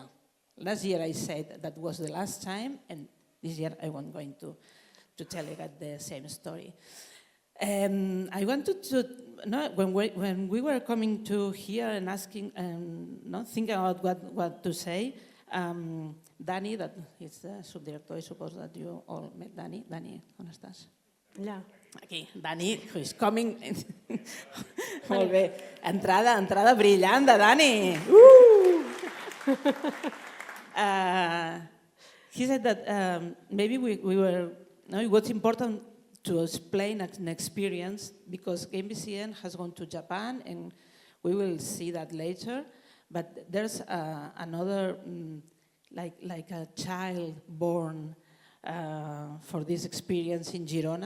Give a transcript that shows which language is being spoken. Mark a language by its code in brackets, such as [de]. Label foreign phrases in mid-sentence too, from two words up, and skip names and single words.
[en] Last year I said that was the last time, and this year I won't going to tell you the same story. I wanted to, when we were coming to here and asking, thinking about what to say, Dani, that is the subdirector, I suppose that you all met Dani. [ca] Dani, on estàs? Allà. Aquí, Dani, [en] who is coming. [ca] Molt bé. Entrada brillant de Dani. [en] He said that maybe we were, it was important to explain an experience because GameBCN has gone to Japan and we will see that later. But there's another, like a child born for this experience in Girona.